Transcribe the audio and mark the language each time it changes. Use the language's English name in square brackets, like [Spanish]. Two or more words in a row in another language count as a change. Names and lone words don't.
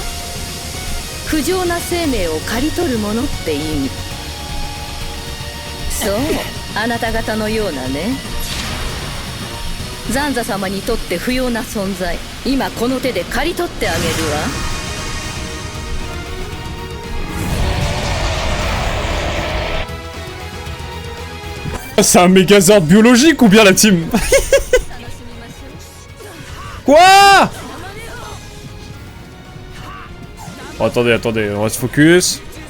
[Japanese] 不浄な生命を刈り取るものって意味。そう、あなた方のようなね。ザンザ様にとって不要な存在、今この手で刈り取ってあげるわ。 [French] C'est un Megazord biologique ou bien la team? Quoi? Oh, attendez, on va se focus.